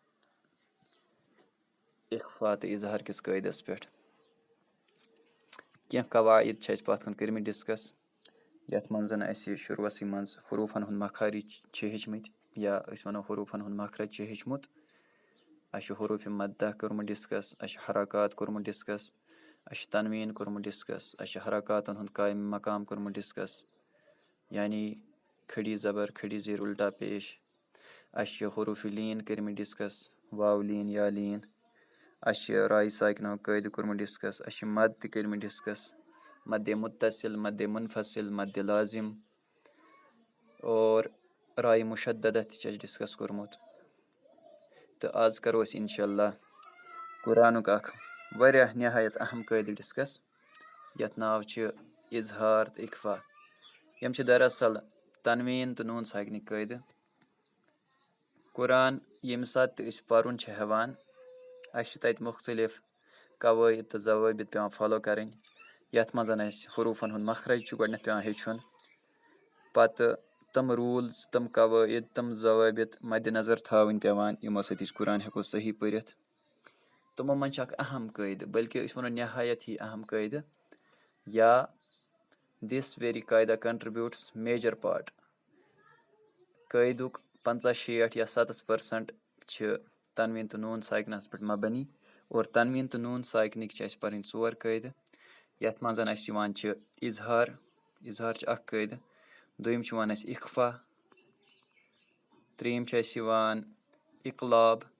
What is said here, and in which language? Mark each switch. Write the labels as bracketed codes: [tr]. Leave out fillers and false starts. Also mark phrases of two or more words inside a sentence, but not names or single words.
[ks] اخفا تہٕ اظہار کِس قٲیدس پٮ۪ٹھ کینٛہہ قواعد چھِ اَسہِ پتھ کُن کٔرمٕتۍ ڈسکس یتھ منٛز اَسہِ شروٗعسٕے منٛز حروٗفن ہُنٛد مخارج چھِ ہیٚچھمٕتۍ یا أسۍ ونو حروٗفن ہُنٛد مخرج چھُ ہیٚچھمُت اَسہِ چھُ حروٗفِ مدہ کوٚرمُت ڈسکس اَسہِ چھُ حرکات کوٚرمُت ڈسکس اَسہِ چھُ تنویٖن کوٚرمُت ڈسکس اَسہِ چھُ حرکاتن ہُنٛد قایِم مقام کوٚرمُت ڈسکس یعنی [ur] کھڑی زبر کھڑی زیٖر الٹا پیش [ks] اَسہِ چھِ حروٗفِ لیٖن کٔرمٕتۍ ڈسکس واو لیٖن یا لیٖن اَسہِ چھِ راے ساکنُک قٲیدٕ کوٚرمُت ڈسکس اَسہِ چھِ مد تہِ کٔرمٕتۍ ڈسکس مدِ متصل مدِ منفصل مدِ لازم اور راے مُشددہ تہِ چھِ اَسہِ ڈسکس کوٚرمُت تہٕ آز کرو أسۍ [ar] انشاء اللہ [ks] قرآنُک اکھ واریاہ نہایت اہم قٲیدٕ ڈسکس یتھ ناو چھُ اظہار تہٕ اخفا یِم چھِ دراصل تنویٖن تہٕ نوٗن ساکنٕکۍ قٲیدٕ قرآن ییٚمہِ ساتہٕ تہِ أسۍ پرُن چھِ ہٮ۪وان اَسہِ چھِ تتہِ مختلف قوٲیِد تہٕ ضوٲبط پٮ۪وان فالو کرٕنۍ یتھ منٛز اَسہِ حروٗفن ہُنٛد مخرج چھُ گۄڈٕنٮ۪تھ پٮ۪وان ہیٚچھُن پتہٕ تِم روٗلز تِم قوٲیِد تِم ضوٲبط مدِ نظر تھاوٕنۍ پٮ۪وان یِمو سۭتۍ أسۍ قرآن ہٮ۪کو صحیح پٔرِتھ تِمو منٛز چھِ اکھ اہم قٲیدٕ بلکہِ أسۍ ونو نہایت ہی اہم قٲیدٕ یا [en] this very qaida contributes major part [ks] قٲیدُک 50-60 یا 70% چھِ تنویٖن تہٕ نوٗن ساکنس پٮ۪ٹھ مبنی اور تنویٖن تہٕ نوٗن ساکنٕکۍ چھِ اَسہِ پرٕنۍ 4 قٲیدٕ یتھ منٛز اَسہِ یِوان چھِ اظہار اظہار چھُ اکھ قٲیدٕ دوٚیِم چھُ یِوان اَسہِ اخفا ترٛیٚیِم چھُ اَسہِ یِوان اقلاب